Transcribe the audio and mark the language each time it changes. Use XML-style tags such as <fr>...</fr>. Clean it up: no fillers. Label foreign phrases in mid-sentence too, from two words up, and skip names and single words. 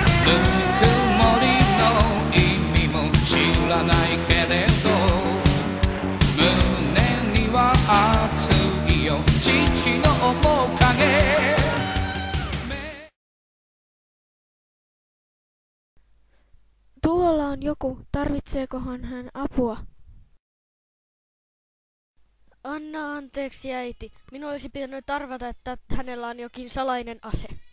<ja>くもりの意味も知らないけれど胸には熱いよ父の面影</ja> <fi>Tuolla on joku. Tarvitseekohan hän apua? Anna anteeksi, äiti. Minun olisi pitänyt arvata, että hänellä on jokin salainen ase.</fi>